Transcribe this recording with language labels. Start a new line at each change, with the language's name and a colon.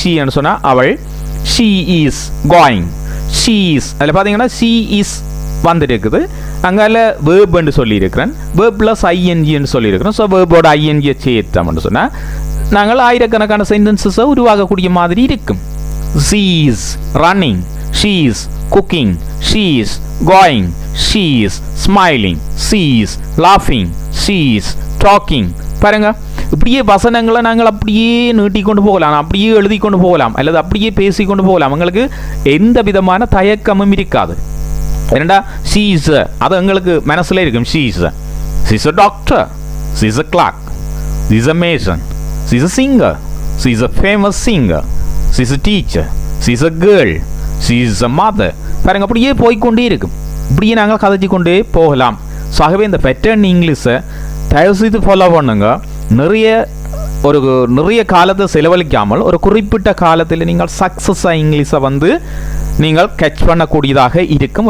Tamil: ஷீன்னு சொன்னால் அவள்,
English: she is going, she is,
Tamil: அதில் பார்த்தீங்கன்னா
English: she is
Tamil: வந்துருக்குது. அங்கால வேர்ப்னு சொல்லியிருக்கிறேன், வேர்ப் ப்ளஸ் ஐஎன்ஜின்னு சொல்லியிருக்கிறேன். ஸோ வேர்போட ஐஎன்ஜியை சேர்த்தோம்னு சொன்னால் நாங்கள் ஆயிரக்கணக்கான சென்டென்சஸை உருவாக்கக்கூடிய மாதிரி இருக்கும்.
English: she is running, she is cooking, she is going, she is smiling, she is laughing, she is talking.
Tamil: பாருங்க, இப்படியே வசனங்களை நாங்கள் அப்படியே நீட்டிக்கொண்டு போகலாம், அப்படியே எழுதி கொண்டு போகலாம், அல்லது அப்படியே பேசிக்கொண்டு போகலாம். எங்களுக்கு எந்த விதமான தயக்கமும் இருக்காது. ஏன்னா
English: she is,
Tamil: அது எங்களுக்கு மனசில் இருக்கும்.
English: she is a doctor, she is a clerk, she is a mason, she is a singer, she is a famous singer, she is a teacher, she is a girl, she is a mother.
Tamil: பாருங்க, அப்படியே போய்கொண்டே இருக்கும். இப்படியே நாங்கள் கதைச்சி கொண்டே போகலாம். So ஆகவே இந்த பேட்டர்ன் இங்கிலீஷை தயவு செய்து ஃபாலோ பண்ணுங்க. நிறைய காலத்தை செலவழிக்காமல் ஒரு குறிப்பிட்ட காலத்தில் நீங்கள் சக்ஸஸாக இங்கிலீஷை வந்து நீங்கள் கேட்ச் பண்ணக்கூடியதாக இருக்கும்.